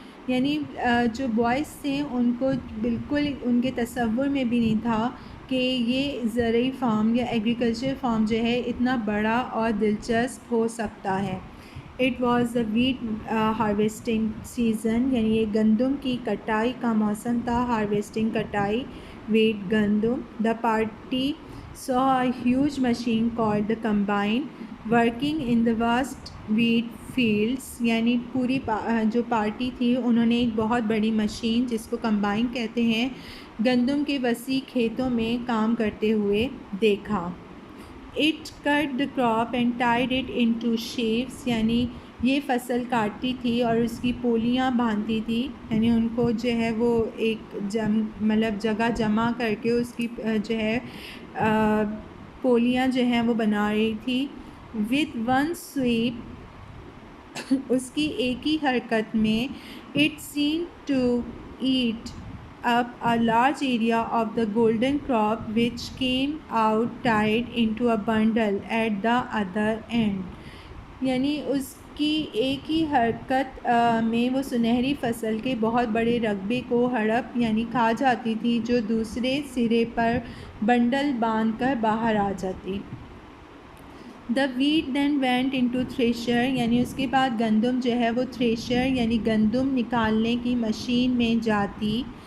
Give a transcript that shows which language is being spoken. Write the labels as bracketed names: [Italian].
[Hindi] यानी जो बॉयज़ थे उनको बिल्कुल उनके तसव्वुर में भी नहीं था कि ये ज़रूरी फार्म या एग्रीकल्चर फार्म जो है इतना बड़ा और दिलचस्प हो सकता है. [English] it was the wheat harvesting season [Hindi] यानी ये गंदम की कटाई का मौसम था. हार्वेस्टिंग कटाई, वीट गंदम. [English] The party saw a huge machine called the combine working in the vast wheat fields. [Hindi] यानी पूरी जो पार्टी थी उन्होंने एक बहुत बड़ी मशीन जिसको कंबाइन कहते हैं गंदम के वसी खेतों में काम करते हुए देखा. [English] It cut the crop and tied it into sheaves. [Hindi] यानी ये फसल काटती थी और उसकी पोलियाँ बांधती थी. यानी उनको जो है वो एक मतलब जगह जमा करके उसकी जो है पोलियाँ जो हैं वो बना रही थी. [English] with one sweep [Hindi] उसकी एक ही हरकत में [English] It seem to eat up a large area of the golden crop which came out tied into a bundle at the other end. [Hindi] यानी उसकी एक ही हरकत में वो सुनहरी फसल के बहुत बड़े रकबे को हड़प यानी खा जाती थी जो दूसरे सिरे पर बंडल बांध कर बाहर आ जाती. [English] the wheat then went into thresher [Hindi] यानी उसके बाद गंदम जो है वो थ्रेशर यानी गंदम निकालने की मशीन में जाती.